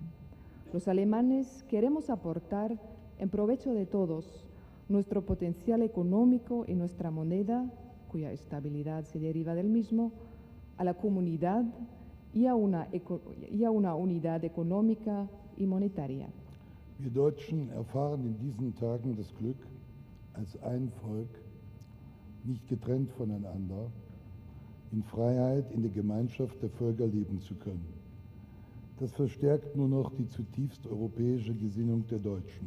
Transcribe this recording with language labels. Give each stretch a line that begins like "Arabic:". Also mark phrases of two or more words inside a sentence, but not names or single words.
Spanish: Los alemanes queremos aportar, en provecho de todos, nuestro potencial económico y nuestra moneda, cuya estabilidad se deriva del mismo, a la comunidad y a una unidad económica y monetaria.
German: Wir Deutschen erfahren in diesen Tagen das Glück, als ein Volk, nicht getrennt voneinander, in Freiheit in der Gemeinschaft der Völker leben zu können. Das verstärkt nur noch die zutiefst europäische Gesinnung der Deutschen.